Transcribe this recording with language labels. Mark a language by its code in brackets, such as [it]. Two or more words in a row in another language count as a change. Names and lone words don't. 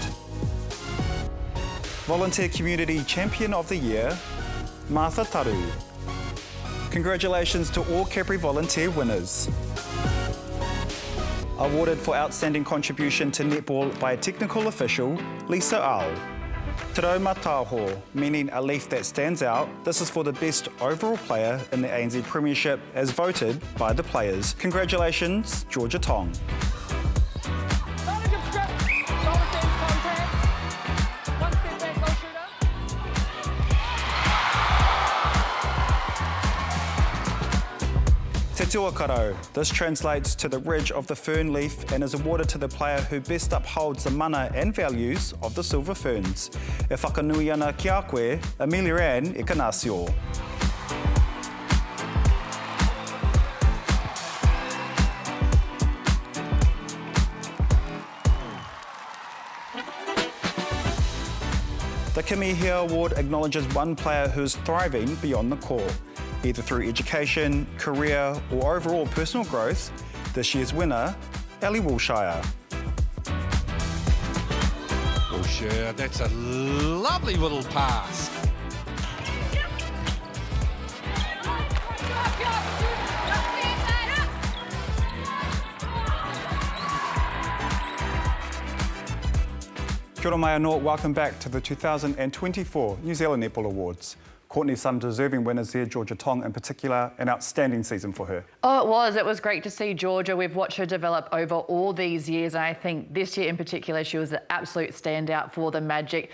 [en] Volunteer Community Champion of the Year, Martha Taru. Congratulations to all Capri Volunteer winners. Awarded for outstanding contribution to netball by a technical official, Lisa Au. Te rau mataho, meaning a leaf that stands out. This is for the best overall player in the ANZ Premiership as voted by the players. Congratulations, Georgia Tong. Te tuakaro. This translates to the ridge of the fern leaf and is awarded to the player who best upholds the mana and values of the silver ferns. [mi] E whakanui ana ki a koe, Amelia Ann e kanasio. [en] The Kimihia Award acknowledges one player who is thriving beyond the court, either through education, career, or overall personal growth. This year's winner, Ellie Wilshire. Wilshire, that's a lovely little pass. [mi] Kia ora mai anō, [en] welcome back to the 2024 New Zealand Netball Awards. Courtney, some deserving winners there, Georgia Tong in particular, an outstanding season for her. Oh, it was. It was great to see Georgia. We've watched her develop over all these years, and I think this year in particular, she was an absolute standout for the Magic.